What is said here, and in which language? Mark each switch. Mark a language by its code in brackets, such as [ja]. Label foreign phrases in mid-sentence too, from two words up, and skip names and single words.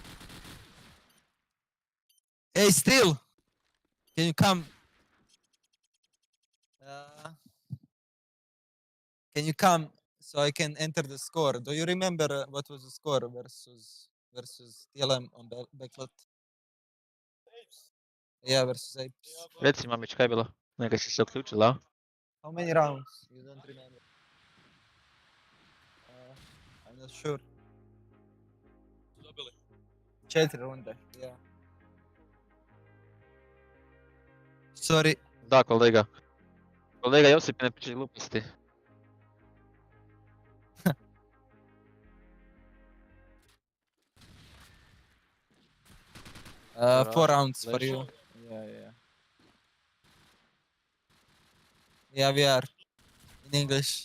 [en] Hey, still! Can you come? Can you come so I can enter the score? Do you remember what was the score versus TLM on backlot? Yeah, versus Apes. [hr] Reci mamić, kaj je bilo? Neka si se uključila, a? [en] How many rounds? You don't remember? I'm not sure. [hr] 4 runde, yeah. Sorry. Da, kolega. Kolega Josip, ne pričaj gluposti. [en] Uh, 4 rounds for [hr] Lež. [en] you. Yeah. Yeah, we are in English.